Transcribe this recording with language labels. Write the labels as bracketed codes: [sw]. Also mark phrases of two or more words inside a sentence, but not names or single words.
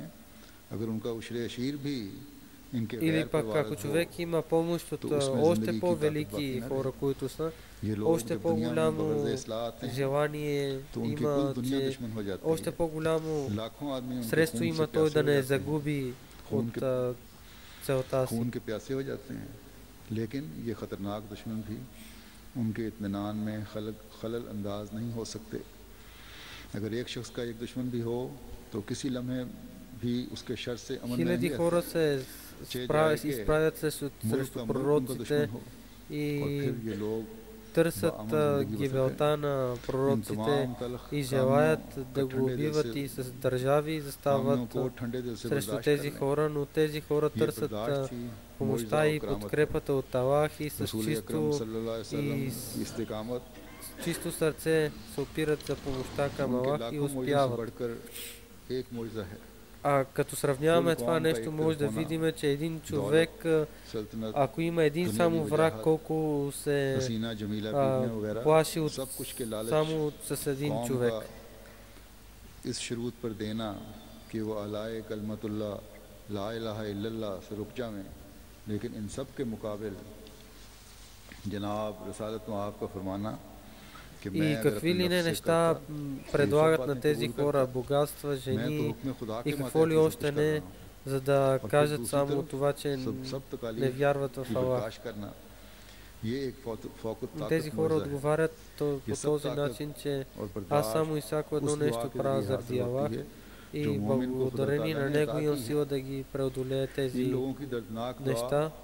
[bg] Или пък ако човек има помощ от още по-велики хора, които са, още по-голямо желание има, че още по-голямо средство има той да не загуби от целта си. [ur] لیکن یہ خطرناک دشمن بھی ان کے اطمینان میں خلل انداز نہیں ہو سکتے. اگر ایک شخص کا ایک دشمن بھی ہو تو کسی لمحے بھی اس کے شر سے امن نہیں رہتا. [bg] хора се изправят срещу пророците и търсят гибелта на пророците и желаят да го убиват и с държави застават срещу тези хора, но тези хора търсят помощта и подкрепата от Аллах и с чисто сърце се опират за помощта към Аллах и успяват. А като сравняваме това нещо, може да видим, че един човек, ако има един само враг, колко се плаши от само с един човек. [ur] لیکن ان سب کے مقابل جناب رسالت میں آپ کا فرمانا [bg] и какви ли не неща предлагат на тези хора, богатства, жени и какво ли още не, за да кажат само това, че не вярват в Аллах. Тези хора отговарят по този начин, че аз само и всяко едно нещо правя заради Аллах и благодарение на него имам сила да ги преодолее тези неща.